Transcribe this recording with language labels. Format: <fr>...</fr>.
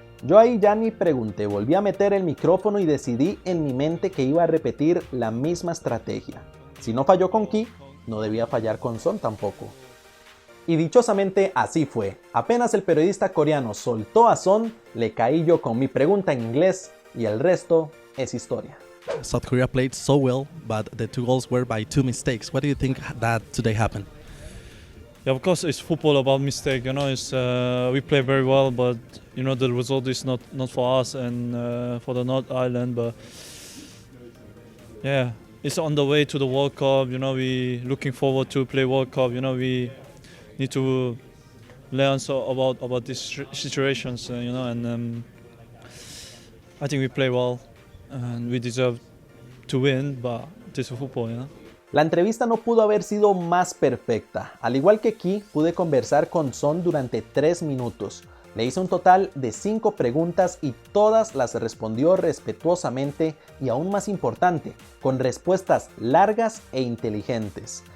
<es>Yo ahí ya ni pregunté, volví a meter el micrófono y decidí en mi mente que iba a repetir la misma estrategia. Si no falló con Ki, no debía fallar con Son tampoco. Y dichosamente así fue. Apenas el periodista coreano soltó a Son, le caí yo con mi pregunta en inglés y el resto es historia.</es> <en>South Korea played so well, but the 2 goals were by 2 mistakes. What do you think that today happened? Yeah, of course, it's football about mistake. You know, it's we play very well, but you know the result is not for us and for the North Island. But yeah, it's on the way to the World Cup. You know, we looking forward to play World Cup. You know, we need to learn about these situations. You know, and I think we play well, and we deserve to win. But this is football, you know.</en> <es>La entrevista no pudo haber sido más perfecta. Al igual que Ki, pude conversar con Son durante 3 minutos. Le hice un total de 5 preguntas y todas las respondió respetuosamente y aún más importante, con respuestas largas e inteligentes.</es>